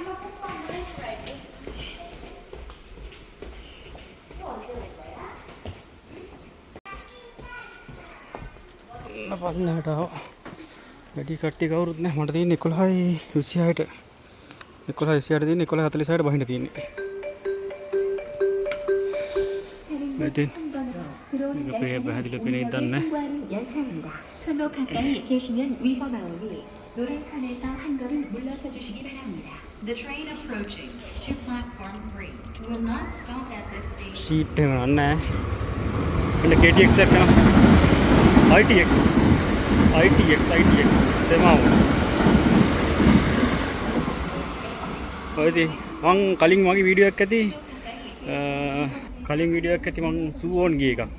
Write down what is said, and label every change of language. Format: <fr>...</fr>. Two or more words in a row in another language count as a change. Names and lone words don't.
<si>පල්ලෙහාට ආවා. වැඩි කට්ටිය කවුරුත් නැහැ. මට තියෙන්නේ 11:26ට. 11:26ට තියෙන්නේ 11:46ට බහින්න තියෙන්නේ. මෙතෙන් මේක පැහැදිලිව පේන්නේ දන්නේ නැහැ.</si> <ko>선로 가까이 계시면 위험하오니 노란선에서 한 걸음 물러서 주시기 바랍니다.</ko> <en>The train approaching to platform 3 will not stop at this station.</en> <si>Seat එක නෑ. එන්න KTX එක යනවා. ITX සමාව. ඔයදී මං කලින් වගේ වීඩියෝ එකක් ඇති මං සුවෝන් ගිය එකක්.</si>